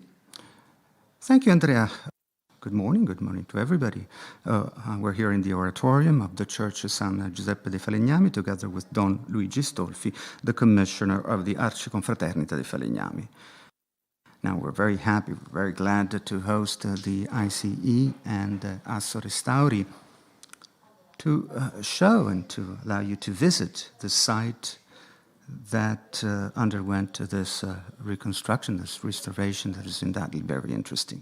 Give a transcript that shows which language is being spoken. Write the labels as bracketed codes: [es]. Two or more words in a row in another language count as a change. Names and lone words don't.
[en] Thank you, Andrea. Good morning to everybody. We're here in the oratorium of the Church of San Giuseppe dei Falegnami, together with Don Luigi Stolfi, the commissioner of the Arciconfraternita dei Falegnami. Now, we're very happy, we're very glad to host the ICE and Asso Restauri to show and to allow you to visit the site that underwent this reconstruction, this restoration that is undoubtedly very interesting.